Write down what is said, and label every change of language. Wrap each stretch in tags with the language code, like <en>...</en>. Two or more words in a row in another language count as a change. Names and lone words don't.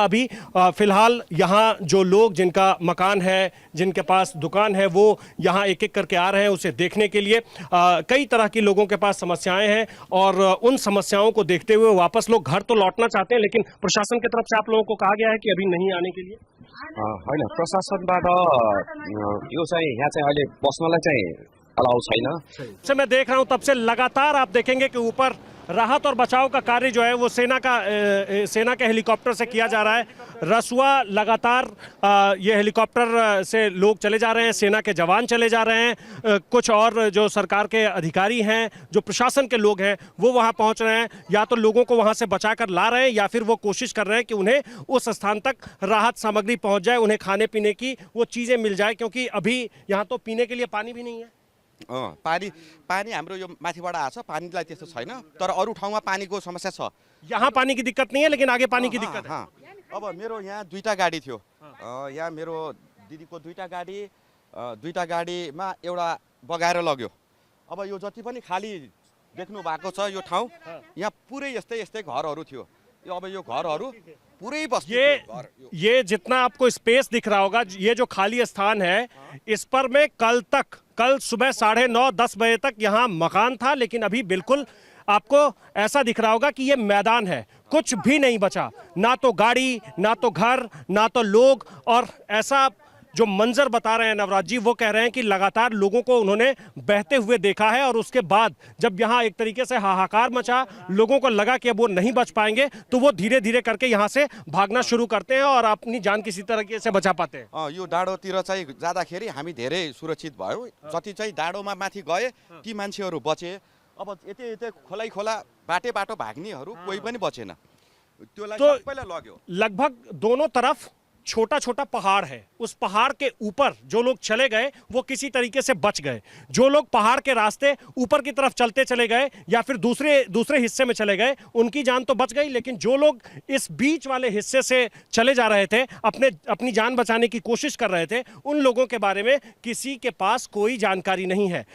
<hi>अभी फिलहाल यहाँ जो लोग, जिनका मकान है, जिनके पास दुकान है, वो यहाँ एक एक करके आ रहे हैं उसे देखने के लिए। कई तरह की लोगों के पास समस्याएं हैं, और उन समस्याओं को देखते हुए वापस लोग घर तो लौटना चाहते हैं, लेकिन प्रशासन की तरफ से आप लोगों को कहा गया है कि अभी नहीं आने के लिए।</hi> <ne>होइन, प्रशासनबाट यो चाहिँ यहाँ चाहिँ अहिले बस्नलाई चाहिँ अलाउ छैन।</ne> <hi>से मैं देख रहा हूं, तब से लगातार आप देखेंगे कि ऊपर राहत और बचाव का कार्य जो है वो सेना के हेलीकॉप्टर से किया जा रहा है। रसुआ लगातार ये हेलीकॉप्टर से लोग चले जा रहे हैं, सेना के जवान चले जा रहे हैं, कुछ और जो सरकार के अधिकारी हैं, जो प्रशासन के लोग हैं, वो वहां पहुंच रहे हैं। या तो लोगों को वहां से बचाकर ला रहे हैं, या फिर वो कोशिश कर रहे हैं कि उन्हें उस स्थान तक राहत सामग्री पहुंच जाए, उन्हें खाने पीने की वो चीज़ें मिल जाए, क्योंकि अभी यहाँ तो पीने के लिए पानी भी नहीं है।</hi> <ne>पानी हाम्रो यो माथिबाट आछ, पानीलाई त्यस्तो छैन, तर अरू ठाउँमा पानीको समस्या छ।</ne> <hi>यहाँ पानी की दिक्कत नहीं है, लेकिन आगे पानी की दिक्कत है।</hi> <ne>अब मेरो यहाँ 2टा गाडी थियो, यहाँ मेरो दिदीको 2टा गाडीमा एउटा बगाएर लग्यो। अब यो जति पनि खाली देख्नु भएको छ यो ठाउँ, यहाँ पुरै यस्तै घरहरू थियो। अब यो घरहरू पूरे बस्ती,</ne> <hi>ये जितना आपको स्पेस दिख रहा होगा, ये जो खाली स्थान है, इस पर में कल सुबह 9:30-10 बजे तक यहाँ मकान था, लेकिन अभी बिल्कुल आपको ऐसा दिख रहा होगा कि ये मैदान है, कुछ भी नहीं बचा, ना तो गाड़ी, ना तो घर, ना तो लोग। और ऐसा जो मंजर बता रहे हैं नवराज जी, वो कह रहे हैं कि लगातार लोगों को उन्होंने बहते हुए देखा है, और उसके बाद जब यहाँ एक तरीके से हाहाकार मचा, लोगों को लगा कि अब वो नहीं बच पाएंगे, तो वो धीरे धीरे करके यहाँ से भागना शुरू करते हैं और अपनी जान किसी तरीके से बचा पाते हैं।</hi> <ne>यो डाँडोतिर चाहिँ जाँदाखेरि हामी धेरै सुरक्षित भयो। जति चाहिँ डाँडोमा माथि गए ती मान्छेहरू बचे। अब यतै खोला बाटो भाग्नेहरू कोही पनि बचेन, त्यसलाई तो सबैलाई लग्यो।</ne> <hi>लगभग दोनों तरफ छोटा छोटा पहाड़ है, उस पहाड़ के ऊपर जो लोग चले गए वो किसी तरीके से बच गए। जो लोग पहाड़ के रास्ते ऊपर की तरफ चलते चले गए या फिर दूसरे हिस्से में चले गए, उनकी जान तो बच गई, लेकिन जो लोग इस बीच वाले हिस्से से चले जा रहे थे, अपनी जान बचाने की कोशिश कर रहे थे, उन लोगों के बारे में किसी के पास कोई जानकारी नहीं है।</hi>